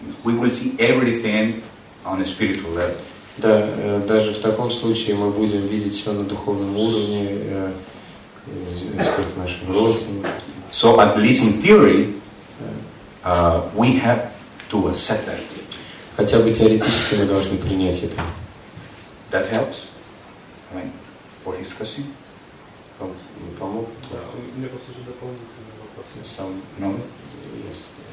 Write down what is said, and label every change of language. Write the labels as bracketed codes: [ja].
[en] We will see everything on a spiritual level. [ru] Да, даже в таком случае мы будем видеть все на духовном уровне, наших родственников. [en] So at least in theory, we have to accept that. [ru] Хотя бы теоретически мы должны принять это. [en] That helps? I mean, for his question? [ru] Помог? Мне просто уже дополнительный вопрос. Сам. [en] No? Yes.